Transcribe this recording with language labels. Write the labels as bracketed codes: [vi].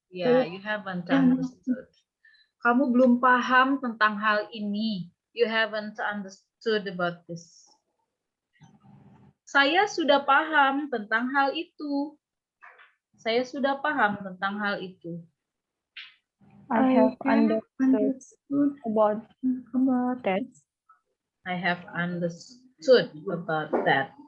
[en] Ya, you haven't understood. [id] Kamu belum paham tentang hal ini. [en] You haven't understood about this. [id] Saya sudah paham tentang hal itu. Saya sudah paham tentang hal itu. [en] I have understood about that. I have understood about that.